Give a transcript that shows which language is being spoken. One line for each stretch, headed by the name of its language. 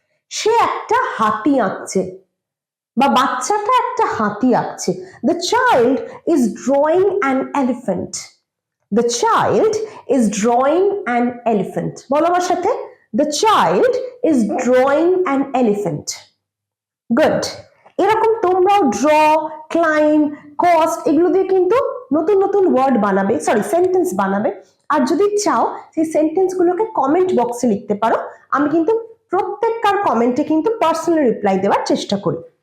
Bangla: সে একটা হাতি আঁকছে বা বাচ্চাটা একটা হাতি আঁকছে।
English: The child is drawing an elephant. The child is drawing an elephant.
Bangla: বলো আমার সাথে,
English: the child is drawing an elephant. Good.
Bangla: এরকম তোমরাও ড্র, ক্লাইম, কস্ট এগুলো দিয়ে কিন্তু নতুন নতুন ওয়ার্ড বানাবে, সরি সেন্টেন্স বানাবে। আর যদি চাও সেই সেন্টেন্স গুলোকে কমেন্ট বক্সে লিখতে পারো, আমি কিন্তু প্রত্যেকটার কমেন্টে কিন্তু পার্সোনাল রিপ্লাই দেওয়ার চেষ্টা করি।